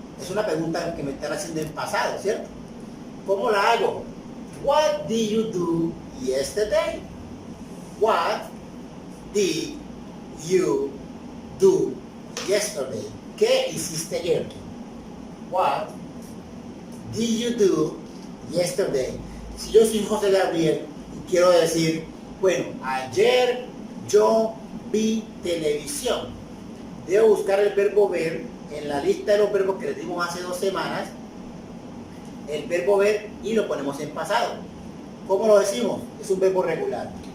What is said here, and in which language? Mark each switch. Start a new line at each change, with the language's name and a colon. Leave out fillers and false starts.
Spanish: Es una pregunta que me están haciendo en pasado, ¿cierto? ¿Cómo la hago?
English: What did you do yesterday? What did you do yesterday?
Spanish: ¿Qué hiciste ayer?
English: What did you do yesterday?
Spanish: Si yo soy José Gabriel y quiero decir, bueno, ayer yo vi televisión, debo buscar el verbo ver en la lista de los verbos que les dimos hace 2 semanas, el verbo ver, y lo ponemos en pasado. ¿Cómo lo decimos? Es un verbo regular.